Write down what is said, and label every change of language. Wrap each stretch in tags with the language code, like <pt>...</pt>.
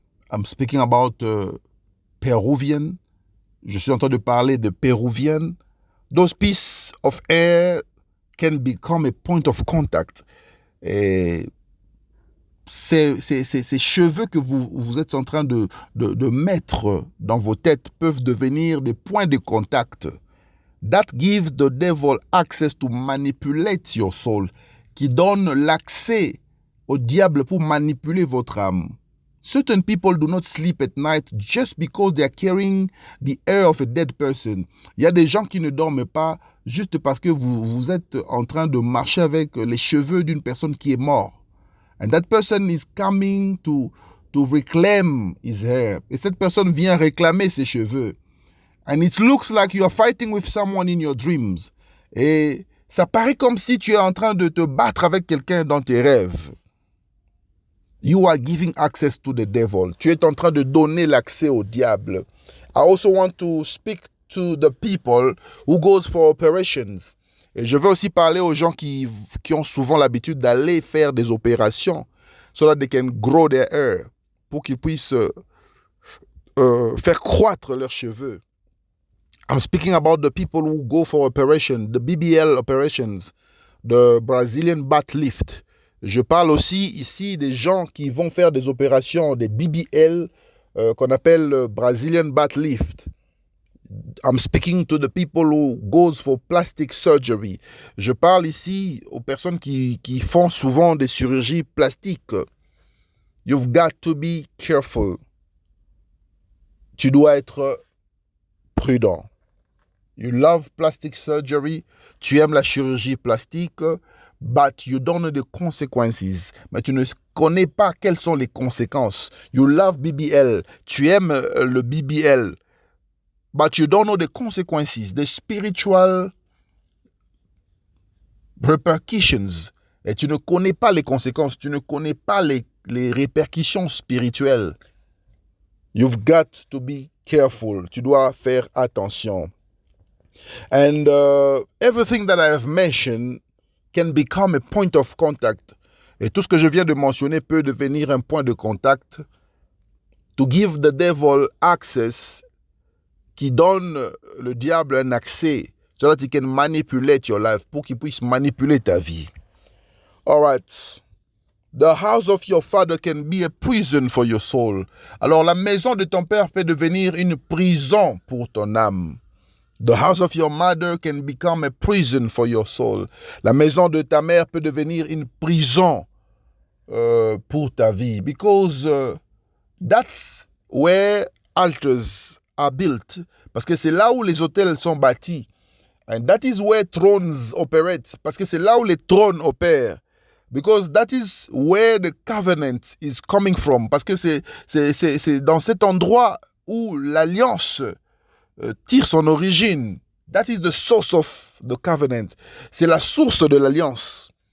<en>I'm speaking about Peruvian.</en> <fr>Je suis en train de parler de péruviennes.</fr> <en>Those pieces of hair can become a point of contact.</en> <fr>Et ces cheveux que vous êtes en train de mettre dans vos têtes peuvent devenir des points de contact.</fr> <en>That gives the devil access to manipulate your soul,</en> <fr>qui donne l'accès au diable pour manipuler votre âme.</fr> <en>Certain people do not sleep at night just because they are carrying the hair of a dead person.</en> <fr>Il y a des gens qui ne dorment pas juste parce que vous êtes en train de marcher avec les cheveux d'une personne qui est morte.</fr> <en>And that person is coming to reclaim his hair.</en> <fr>Et cette personne vient réclamer ses cheveux.</fr> <en>And it looks like you are fighting with someone in your dreams. Et</en> <fr>Ça paraît comme si tu es en train de te battre avec quelqu'un dans tes rêves.</fr> <en>You are giving access to the devil.</en> <fr>Tu es en train de donner l'accès au diable.</fr> <en>I also want to speak to the people who goes for operations.</en> <fr>Et je veux aussi parler aux gens qui ont souvent l'habitude d'aller faire des opérations</fr> <en>so that they can grow their hair,</en> <fr>pour qu'ils puissent faire croître leurs cheveux.</fr> <en>I'm speaking about the people who go for operation, the BBL operations, the Brazilian butt lift.</en> <fr>Je parle aussi ici des gens qui vont faire des opérations, des BBL, qu'on appelle Brazilian butt lift.</fr> <en>I'm speaking to the people who goes for plastic surgery.</en> <fr>Je parle ici aux personnes qui font souvent des chirurgies plastiques.</fr> <en>You've got to be careful.</en> <fr>Tu dois être prudent.</fr> <en>You love plastic surgery.</en> <fr>Tu aimes la chirurgie plastique,</fr> <en>but you don't know the consequences.</en> <fr>Mais tu ne connais pas quelles sont les conséquences.</fr> <en>You love BBL.</en> <fr>Tu aimes le BBL.</fr> <en>But you don't know the consequences, the spiritual repercussions.</en> <fr>Et tu ne connais pas les conséquences, tu ne connais pas les répercussions spirituelles.</fr> <en>You've got to be careful.</en> <fr>Tu dois faire attention.</fr> <en>And everything that I have mentioned can become a point of contact.</en> <fr>Et tout ce que je viens de mentionner peut devenir un point de contact</fr> <en>to give the devil access,</en> <fr>qui donne le diable un accès</fr> <en>so that he can manipulate your life,</en> <fr>pour qu'il puisse manipuler ta vie.</fr> <en>All right. The house of your father can be a prison for your soul.</en> <fr>Alors, la maison de ton père peut devenir une prison pour ton âme.</fr> <en>The house of your mother can become a prison for your soul.</en> <fr>La maison de ta mère peut devenir une prison pour ta vie.</fr> <en>Because that's where altars are built.</en> <fr>Parce que c'est là où les hôtels sont bâtis.</fr> <en>And that is where thrones operate.</en> <fr>Parce que c'est là où les trônes opèrent.</fr> <en>Because that is where the covenant is coming from.</en> <fr>Parce que c'est dans cet endroit où l'alliance tire son origine.</fr> <en>That is the source of the covenant.</en> <fr>C'est la source de l'alliance.</fr>